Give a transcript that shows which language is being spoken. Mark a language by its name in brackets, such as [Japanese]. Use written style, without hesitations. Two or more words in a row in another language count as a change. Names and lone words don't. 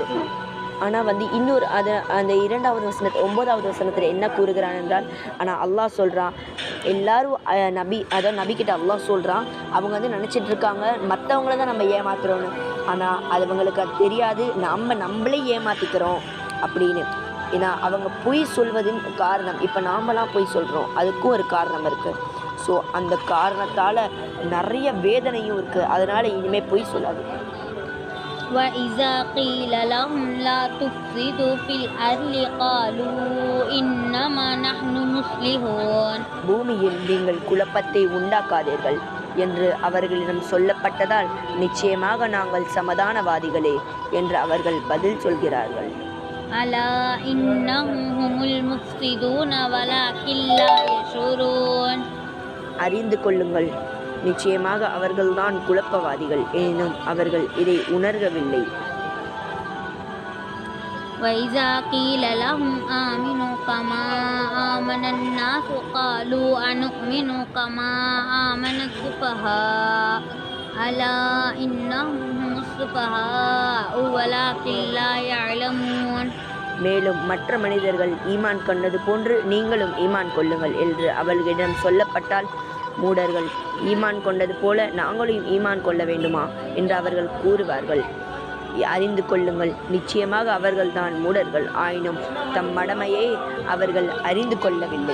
[Tamil] ஆனால் இன்னொரு அந்த 2வது வசனத்தில் 9வது வசனத்தில் என்ன கூறுகிறான் என்றால், ஆனால் அல்லாஹ் சொல்கிறான், எல்லாரும் நபிக்கிட்ட அல்லாஹ் சொல்கிறான், அவங்க நினச்சிட்டு இருக்காங்க மற்றவங்கள தான் நம்ம ஏமாத்துறோன்னு, ஆனால் அவங்களுக்கு அது தெரியாது, நம்மளே ஏமாற்றிக்கிறோம் அப்படின்னு. ஏன்னா அவங்க பொய் சொல்வதின் காரணம், இப்போ நாமெல்லாம் பொய் சொல்கிறோம், அதுக்கும் ஒரு காரணம் இருக்குது. ஸோ அந்த காரணத்தால் நிறைய வேதனையும் இருக்குது. அதனால் இனிமேல் பொய் சொல்லாது. [Arabic] وَإِذَا قِيلَ لَهُمْ لَا تُفْسِدُوا فِي الْأَرْضِ قَالُوا إِنَّمَا نَحْنُ مُصْلِحُونَ. [Tamil] பூமியில் நீங்கள் குழப்பத்தை உண்டாக்காதீர்கள் என்று அவர்களிடம் சொல்லப்பட்டதால், நிச்சயமாக நாங்கள் சமாதானவாதிகளே என்று அவர்கள் பதில் சொல்கிறார்கள். [Arabic] أَلَا إِنَّهُمْ هُمُ الْمُفْسِدُونَ وَلَكِنْ لَا يَشْعُرُونَ. [Tamil] அறிந்து கொள்ளுங்கள், நிச்சயமாக அவர்கள்தான் குழப்பவாதிகள், எனினும் அவர்கள் இதை உணர்கவில்லை. [Arabic] وإذا قيل لهم آمنوا كما آمن الناس قالوا أنؤمن كما آمن السفهاء ألا إنهم هم السفهاء ولكن لا يعلمون. [Tamil] மேலும் மற்ற மனிதர்கள் ஈமான் கொண்டது போன்று நீங்களும் ஈமான் கொள்ளுங்கள் என்று அவர்களிடம் சொல்லப்பட்டால் மூடர்கள் ஈமான் கொண்டது போல நாங்களும் ஈமான் கொள்ள வேண்டுமா என்று அவர்கள் கூறுவார்கள். அறிந்து கொள்ளுங்கள், நிச்சயமாக அவர்கள்தான் மூடர்கள், ஆயினும் தம் மடமையை அவர்கள் அறிந்து கொள்ளவில்லை.